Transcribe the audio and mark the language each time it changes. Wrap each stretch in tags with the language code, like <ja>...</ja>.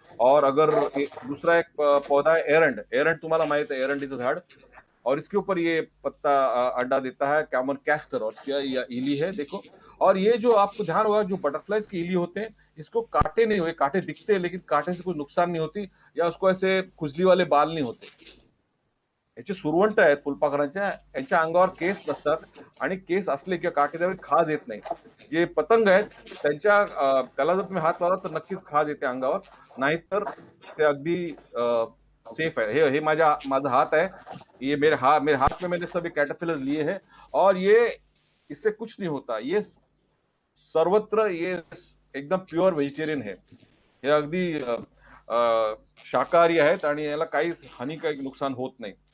<hi>और अगर दूसरा एक पौधा है एरंड। एरंड</hi> <mr>तुम्हाला माहित</mr> <hi>है,</hi> <mr>एरंडीचं झाड,</mr> <hi>और इसके ऊपर ये पत्ता अंडा देता है, कैमन कैस्टर, और इसकी या इली है, देखो। और ये जो आपको ध्यान होगा, जो बटरफ्लाइज की इली होते हैं, इसको कांटे नहीं हुए, कांटे दिखते हैं लेकिन कांटे से कोई नुकसान नहीं होती, या उसको ऐसे खुजली वाले बाल नहीं होते।</hi> <mr>याची सुरवंट आहेत फुलपाखरांच्या, यांच्या अंगावर केस नसतात, आणि केस असले किंवा काटे त्यावेळी खाज येत नाही. जे पतंग आहेत त्याला जर तुम्ही हात लावला तर नक्कीच खाज येते अंगावर, नाहीतर ते अगदी सेफ है।</mr> <hi>हे माझा हाथ है, ये मेरे हाथ में मैंने सभी कैटरपिलर लिए हैं, और ये इससे कुछ नहीं होता। ये सर्वत्र ये एकदम प्युअर व्हेजिटेरियन है।</hi> <mr>हे अगदी शाकाहारी आहेत आणि याला काहीच हानिकारक नुकसान होत नाही।</mr>